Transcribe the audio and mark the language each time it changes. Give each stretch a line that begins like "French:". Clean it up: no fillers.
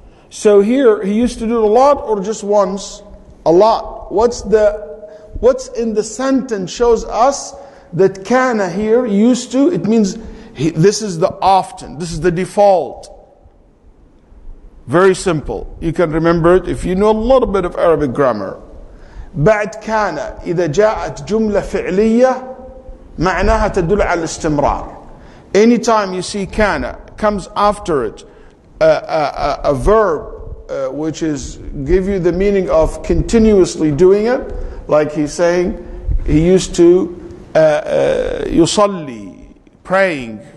English: So here, he used to do it a lot or just once? A lot. What's in the sentence shows us that kana here used to, it means this is the often, this is the default. Very simple. You can remember it if you know a little bit of Arabic grammar.
Arabic: بعد كان إذا جاءت جملة فعلية معناها تدل على الاستمرار.
English: Anytime you see kana comes after it a verb which is give you the meaning of continuously doing it, like he's saying he used to yusalli, praying.